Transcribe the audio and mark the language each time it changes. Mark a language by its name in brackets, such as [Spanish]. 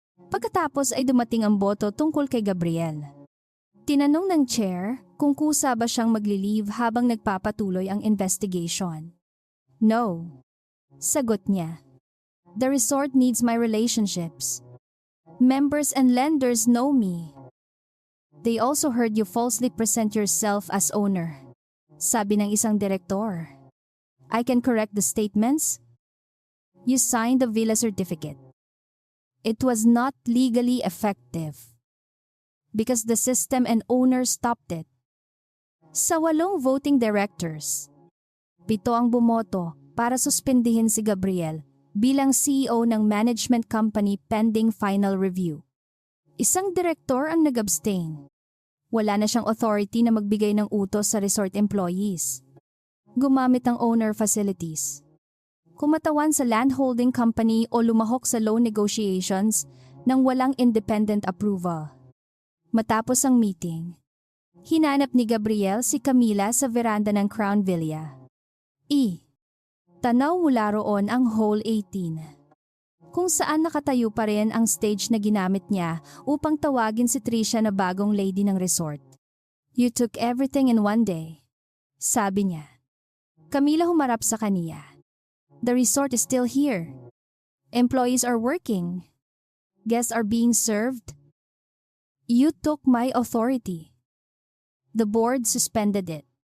[Filipino] Pagkatapos ay dumating ang boto tungkol kay Gabriel. Tinanong ng chair kung kusa ba siyang magli-leave habang nagpapatuloy ang investigation. [English] No. [Filipino] Sagot niya. [English] The resort needs my relationships. Members and lenders know me. They also heard you falsely present yourself as owner. [Filipino] Sabi ng isang direktor. [English] I can correct the statements. You signed the villa certificate. It was not legally effective because the system and owner stopped it. [Filipino] Sa 8 voting directors, 7 ang bumoto para suspendihin si Gabriel bilang CEO ng management company pending final review. Isang direktor ang nag-abstain. Wala na siyang authority na magbigay ng utos sa resort employees. Gumamit ng owner facilities. Kumatawan sa landholding company o lumahok sa loan negotiations nang walang independent approval. Matapos ang meeting, hinanap ni Gabriel si Camila sa veranda ng Crown Villa. Tanaw mula roon ang Hole 18, kung saan nakatayo pa rin ang stage na ginamit niya upang tawagin si Trisha na bagong lady ng resort. [English] You took everything in one day, [Filipino] sabi niya. [English] Camila [Filipino] humarap sa kaniya. [English] The resort is still here. Employees are working. Guests are being served. You took my authority. The board suspended it.